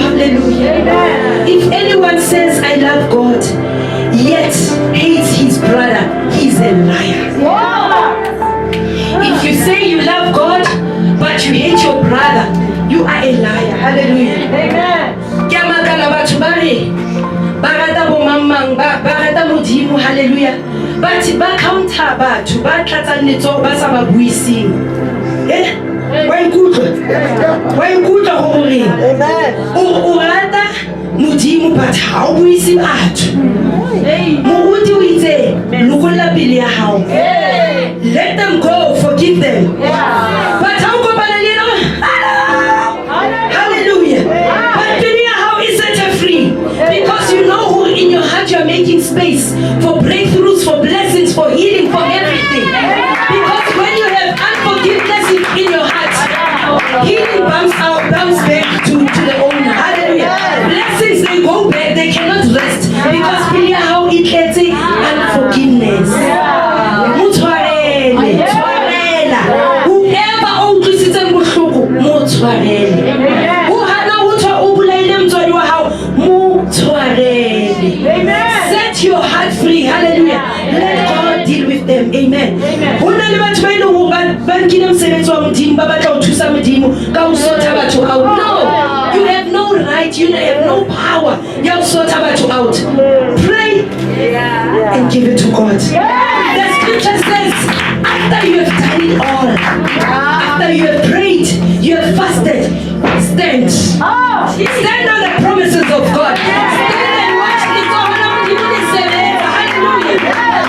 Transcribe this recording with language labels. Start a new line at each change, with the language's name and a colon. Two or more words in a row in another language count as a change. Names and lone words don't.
English: Hallelujah. If anyone says, I love God, yet hates his brother, he's a liar. If you say you love God, but you hate your brother, you are a liar. Hallelujah. Amen.
Southern Sotho: modimo, hallelujah. But ba counter batho ba tlatsang letsogo ba sa ba buising. Wa ikutlwa gore o rata modimo but ha o buise batho. Moruti o itse lokolla pele ya hao.
English: Let them go, forgive them.
Southern Sotho: But ha o kopana le yena, hallelujah.
English: But
Southern Sotho: pele ya hao e
English: set her free, because you know who in your heart you are making space for breakthroughs, for blessings, for healing, for everything. Because when you have unforgiveness in your heart, healing bounce back to the owner. Hallelujah. Blessings, they go back, they cannot rest, because really how it gets unforgiveness.
Southern Sotho: Whoever owutlwisitseng bohloko mo tshwarele. O hana ho tswa o bolaile motswadi wa hao mo tshwarele.
English: Set your heart free. Hallelujah. Let God deal with them. Amen.
Southern Sotho: Hona le batho ba ile ho ba nkile mosebetsi wa modimo ba batla ho thusa modimo ka ho sotha batho out.
English: No. You have no right, you have no power.
Southern Sotho: Ya ho sotha batho
English: out. Pray and give it to God. The scripture says, after you have done it all, after you have prayed, you have fasted, stand. Stand on the promises of God. Stand and watch the God of the hallelujah.